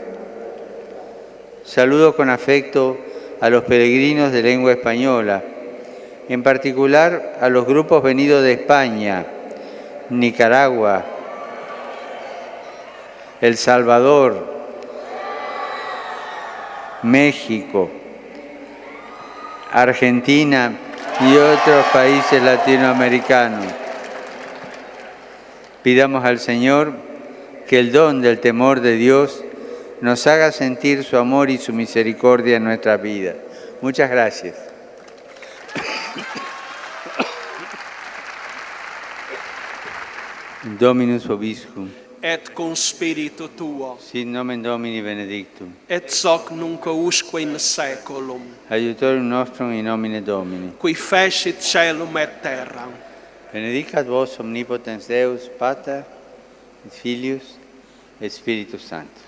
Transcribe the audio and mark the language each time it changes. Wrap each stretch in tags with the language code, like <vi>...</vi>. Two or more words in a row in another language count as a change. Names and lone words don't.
<es>Saludo con afecto a los peregrinos de lengua española, en particular a los grupos venidos de España, Nicaragua, El Salvador, México, Argentina y otros países latinoamericanos. Pidamos al Señor que el don del temor de Dios nos haga sentir su amor y su misericordia en nuestra vida. Muchas gracias.</es> <la>Dominus vobiscum. Et cum spiritu tuo, Sit nomen Domini benedictum. et soc nunc usque in saeculum, Aiutorium nostrum in nomine Domini. qui fecit caelum et terram. Benedicat vos omnipotens Deus, Pater, et Filius, et Spiritus Sanctus.</la>